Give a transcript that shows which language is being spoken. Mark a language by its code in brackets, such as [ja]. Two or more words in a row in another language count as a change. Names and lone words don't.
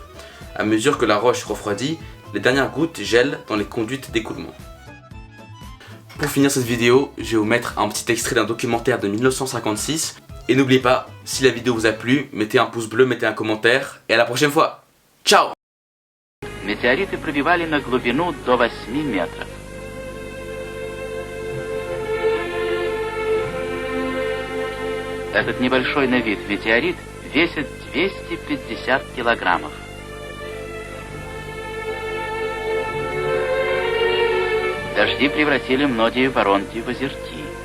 [fr] À mesure que la roche refroidit, les dernières gouttes gèlent dans les conduites d'écoulement. Pour finir cette vidéo, je vais vous mettre un petit extrait d'un documentaire de 1956. Et n'oubliez pas, si la vidéo vous a plu, mettez un pouce bleu, mettez un commentaire, et à la prochaine fois. Ciao! [ru] Метеориты пробивали на глубину до 8 метров. Этот небольшой на вид метеорит весит 250 килограммов. Дожди превратили многие воронки в озерки.